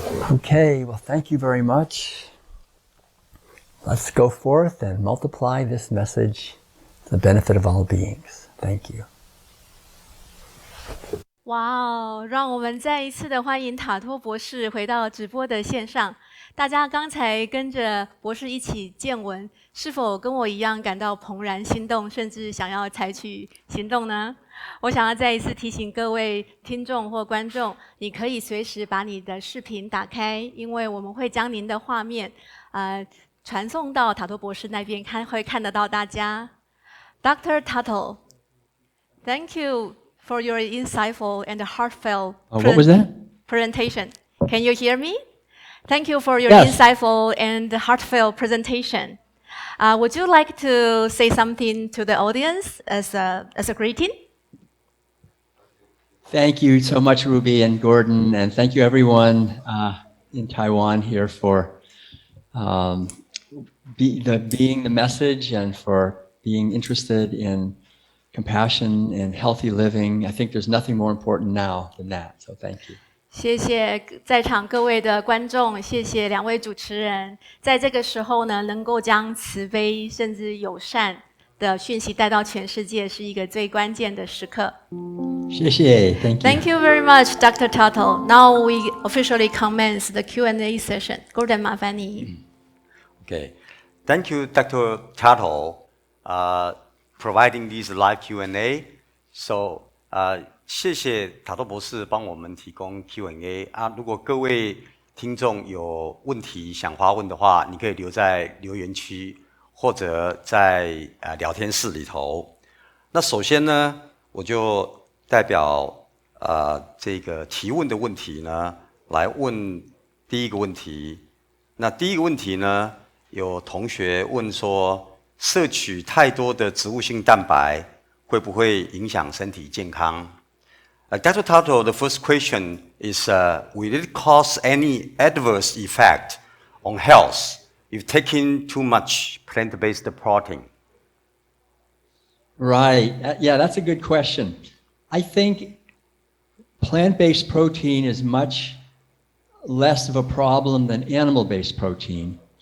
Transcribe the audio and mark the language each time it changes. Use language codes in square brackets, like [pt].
[en] Okay, well, thank you very much. Let's go forth and multiply this message to the benefit of all beings. Thank you. 哇哦！ [zh] 让我们再一次的欢迎塔托博士回到直播的线上。大家刚才跟着博士一起见闻，是否跟我一样感到怦然心动，甚至想要采取行动呢？我想要再一次提醒各位听众或观众，你可以随时把你的视频打开，因为我们会将您的画面传送到塔托博士那边，会看得到大家。 [en] Dr. Tuttle, thank you for your insightful and heartfelt what was that? presentation. Can you hear me? Thank you for your Yes. insightful and heartfelt presentation. Would you like to say something to the audience as a greeting? Thank you so much, Ruby and Gordon, and thank you everyone in Taiwan here for being the message and for being interested in compassion and healthy living. I think there's nothing more important now than that, so thank you. [zh] 谢谢在场各位的观众，谢谢两位主持人，在这个时候呢，能够将慈悲甚至友善的讯息带到全世界，是一个最关键的时刻。谢谢 [en] Thank you. Thank you very much, Dr. Tuttle. Now we officially commence the Q&A session. [zh] Gordon, 麻烦你。 [en] Okay, thank you, Dr. Tuttle, providing this live Q&A. [zh] So, 谢谢塔托博士帮我们提供 Q&A 啊。如果各位听众有问题想发问的话，你可以留在留言区，或者在聊天室里头。那首先呢，我就代表这个提问的问题呢，来问第一个问题。那第一个问题呢，有同学问说，摄取太多的植物性蛋白会不会影响身体健康？Dr. [en] Tuttle, the first question is, will it cause any adverse effect on health if taking too much plant-based protein? Right. Yeah, that's a good question. I think plant-based protein is much less of a problem than animal-based protein.